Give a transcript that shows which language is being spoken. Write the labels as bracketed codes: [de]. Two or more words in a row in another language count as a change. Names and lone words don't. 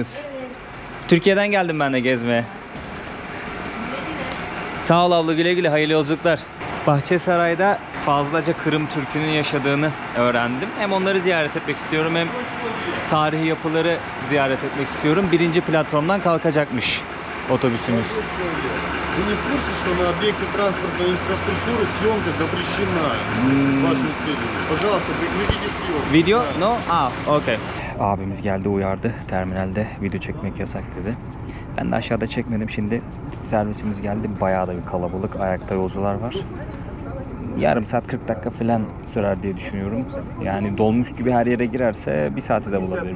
[tr] Türkiye'den geldim ben de gezmeye. Sağ ol abla, güle güle, hayırlı yolculuklar. Bahçesaray'da fazlaca Kırım Türk'ünün yaşadığını öğrendim. Hem onları ziyaret etmek istiyorum hem tarihi yapıları ziyaret etmek istiyorum. Birinci platformdan kalkacakmış otobüsümüz. [ru] Вы не в курсе, что на объекте транспортной инфраструктуры съемка запрещена вашим сведениям? Пожалуйста, прекратите съемку. [en] Video? No? Okay. [tr] Abimiz geldi, uyardı. Terminalde video çekmek yasak dedi. Ben de aşağıda çekmedim. Şimdi servisimiz geldi. Bayağı da bir kalabalık. Ayakta yolcular var. Yarım saat 40 dakika falan sürer diye düşünüyorum. Yani dolmuş gibi her yere girerse bir saati de bulabilir.